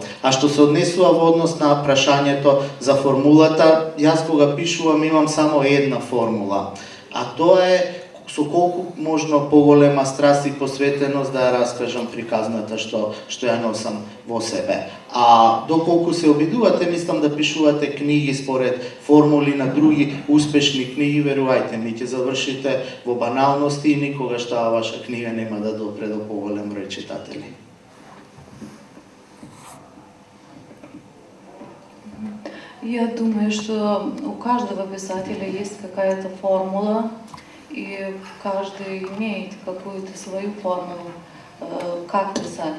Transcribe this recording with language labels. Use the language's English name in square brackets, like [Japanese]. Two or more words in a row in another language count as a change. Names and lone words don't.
[Macedonian] А што се однесува во однос на прашањето за формулата, јас кога пишувам имам само една формула, а тоа е со колку можно поголема страст и посветеност да ја раскажам приказната што ја носам во себе. А доколку се обидувате, мислам да пишувате книги според формули на други успешни книги, верувајте ми, ќе завршите во баналности и никогаш таа ваша книга нема да допре до поголем број читатели. [Russian] Я думаю, что у каждого писателя есть какая-то формула, и каждый имеет какую-то свою формулу, как писать.